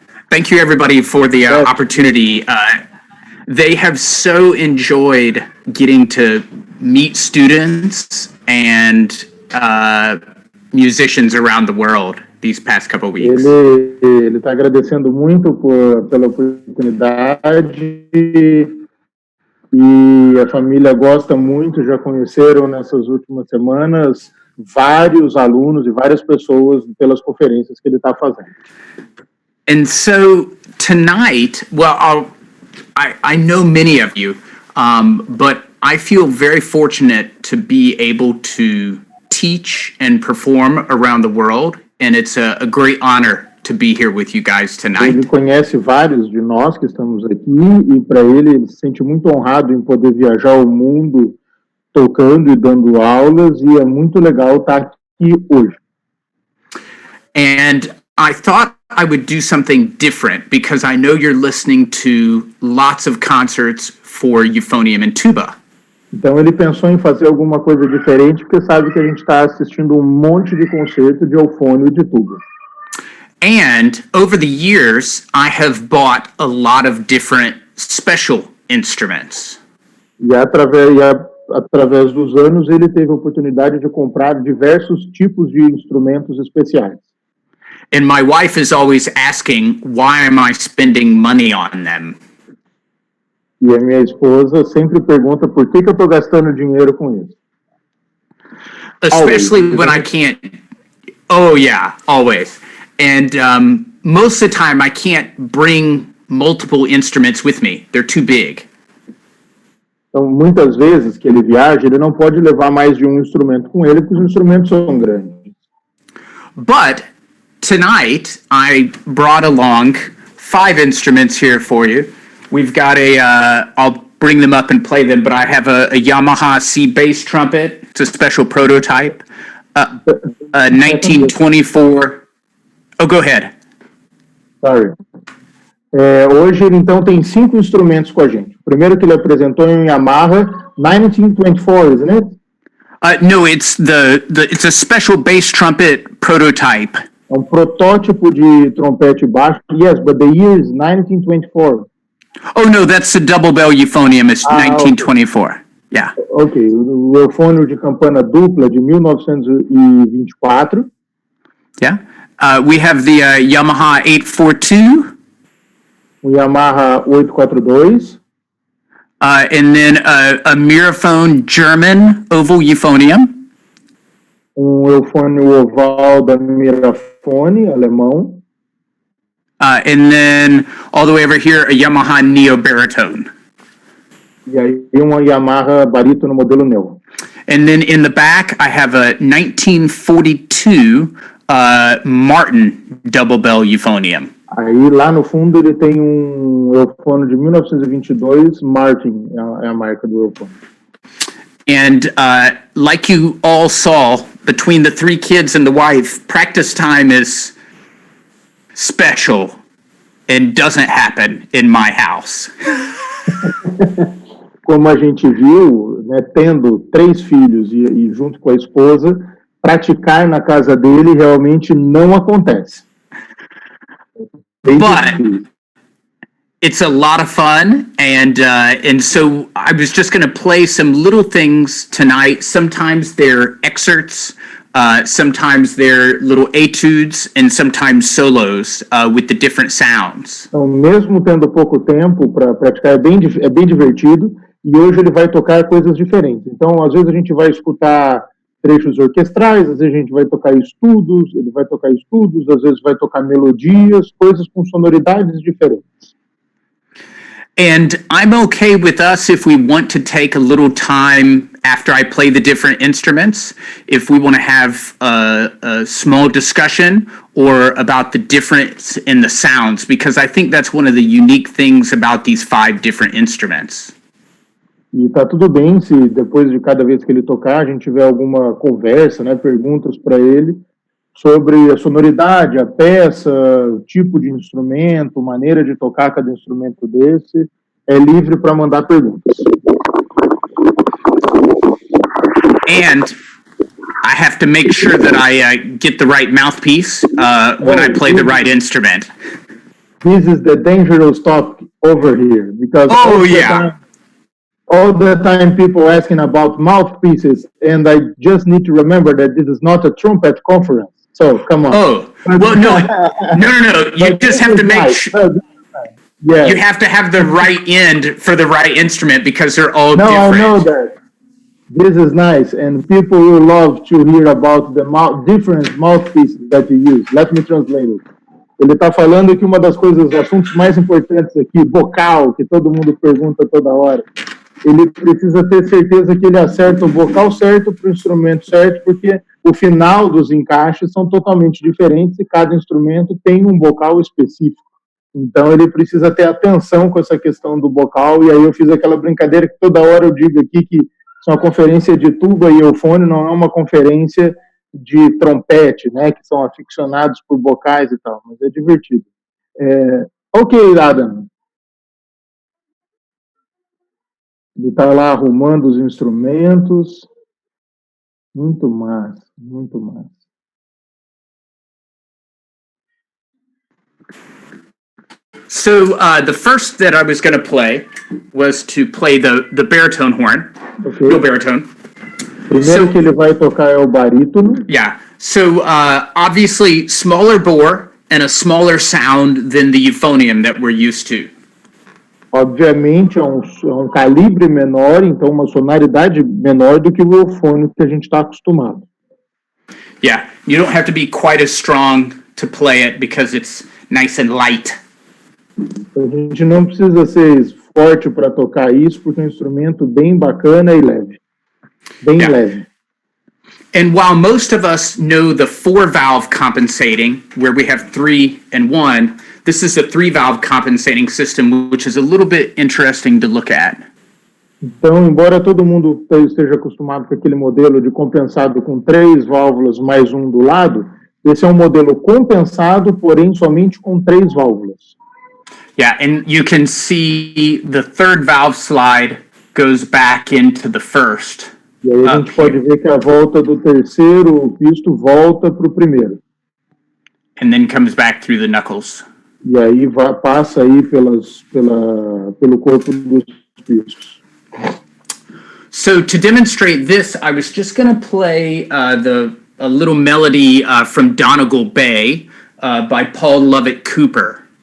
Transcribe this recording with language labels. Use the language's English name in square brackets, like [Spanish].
[English] Thank you, everybody, for the opportunity. they have so enjoyed getting to meet students and musicians around the world these past couple weeks. [Portuguese] Ele está agradecendo muito pela oportunidade e a família gosta muito, já conheceram nessas últimas semanas vários alunos e várias pessoas pelas conferências que ele está fazendo. [English] And so tonight, well, I know many of you, but I feel very fortunate to be able to teach and perform around the world, and it's a great honor to be here with you guys tonight. [Portuguese] Ele conhece vários de nós que estamos aqui e para ele se sente muito honrado em poder viajar o mundo tocando e dando aulas e é muito legal estar aqui hoje. [English] And I thought I would do something different because I know you're listening to lots of concerts for euphonium and tuba. [Portuguese] Então ele pensou em fazer alguma coisa diferente porque sabe que a gente está assistindo um monte de concerto de eufônio e de tuba. [English] And over the years, I have bought a lot of different special instruments. [Portuguese] E através dos anos ele teve a oportunidade de comprar diversos tipos de instrumentos especiais. [English] And my wife is always asking, why am I spending money on them? [Portuguese] E a minha esposa sempre pergunta por que eu estou gastando dinheiro com isso. [English] Especially Always. when I can't. Oh yeah, always. And most of the time I can't bring multiple instruments with me. They're too big. [Portuguese] Então, muitas vezes que ele viaja, ele não pode levar mais de um instrumento com ele, porque os instrumentos são grandes. [English] But tonight, I brought along 5 instruments here for you. We've got I'll bring them up and play them, but I have a Yamaha C bass trumpet. It's a special prototype. A 1924. Oh, go ahead. Sorry. [Portuguese] Hoje ele então tem 5 instrumentos com a gente. O primeiro que ele apresentou é um Yamaha 1924, [English] isn't it? No, it's it's a special bass trumpet prototype. [Portuguese] É um protótipo de trompete baixo. [English] Yes, but the year is 1924. Oh no, that's the double bell euphonium. It's 1924. Okay. Yeah. [Portuguese] Ok, o eufônio de campana dupla de 1924. [English] Yeah. We have the Yamaha 842. [Portuguese] O Yamaha 842. [English] And then a Miraphone German oval euphonium. [Portuguese] Eufônio oval da Mirafone, alemão. [English] And then all the way over here, a Yamaha Neo Baritone. [Portuguese] E aí uma Yamaha barítono modelo Neo. [English] And then in the back, I have a 1942 Martin double bell euphonium. [Portuguese] Aí lá no fundo ele tem eufônio de 1922, Martin é a marca do eufônio. [English] And like you all saw, between the 3 kids and the wife, practice time is special and doesn't happen in my house. [Portuguese] Como a gente viu, né, tendo 3 filhos e junto com a esposa, praticar na casa dele realmente não acontece. [English] But it's a lot of fun, and so I was just going to play some little things tonight. Sometimes they're excerpts, sometimes they're little etudes, and sometimes solos with the different sounds. [Portuguese] Então, mesmo tendo pouco tempo para praticar, é bem divertido, e hoje ele vai tocar coisas diferentes. Então, às vezes a gente vai escutar trechos orquestrais, às vezes a gente vai tocar estudos, ele vai tocar estudos, às vezes vai tocar melodias, coisas com sonoridades diferentes. [English] And I'm okay with us if we want to take a little time after I play the different instruments, if we want to have a small discussion or about the difference in the sounds, because I think that's one of the unique things about these 5 different instruments. [Portuguese] E tá tudo bem se depois de cada vez que ele tocar a gente tiver alguma conversa, né, perguntas para ele sobre a sonoridade, a peça, o tipo de instrumento, maneira de tocar cada instrumento desse. É livre para mandar perguntas. [English] And I have to make sure that I get the right mouthpiece when I play the right instrument. This is the dangerous over here because all the time people asking about mouthpieces, and I just need to remember that this is not a trumpet conference. So come on. Oh, well, no. You just have to make sure. Yes. You have to have the right end for the right instrument because they're all different. I know that. This is nice, and people will love to hear about the different mouthpieces that you use. Let me translate it. [Portuguese] Ele está falando que uma das coisas, os assuntos mais importantes aqui, vocal, que todo mundo pergunta toda hora, ele precisa ter certeza que ele acerta o vocal certo para o instrumento certo, porque o final dos encaixes são totalmente diferentes e cada instrumento tem um vocal específico. Então, ele precisa ter atenção com essa questão do vocal, e aí eu fiz aquela brincadeira que toda hora eu digo aqui que isso é uma conferência de tuba e eufone, não é uma conferência de trompete, né, que são aficionados por vocais e tal, mas é divertido. Ok, Adam. Ele está lá arrumando os instrumentos. Muito massa, muito massa. [English] So the first that I was going to play was to play the baritone horn, no baritone. [Portuguese] Primeiro que ele vai tocar é o barítono. [English] Yeah. So obviously smaller bore and a smaller sound than the euphonium that we're used to. [Portuguese] Obviamente é um calibre menor, então uma sonoridade menor do que o eufônico que a gente está acostumado. [English] Yeah, you don't have to be quite as strong to play it because it's nice and light. [Portuguese] A gente não precisa ser forte para tocar isso, porque é um instrumento bem bacana e leve. Bem leve. [English] And while most of us know the 4-valve compensating, where we have 3 and 1, this is a 3-valve compensating system, which is a little bit interesting to look at. [Portuguese] Então, embora todo mundo esteja acostumado com aquele modelo de compensado com 3 válvulas mais um do lado, esse é um modelo compensado, porém somente com 3 válvulas. [English] Yeah, and you can see the 3rd valve slide goes back into the 1st. [Portuguese] E aí a gente pode ver que a volta do terceiro, o pisto, volta para o primeiro. [English] And then comes back through the knuckles. [Portuguese] E aí passa aí pelo corpo dos pistos. [English] So to demonstrate this, I was just going to play a little melody from Donegal Bay by Paul Lovett Cooper.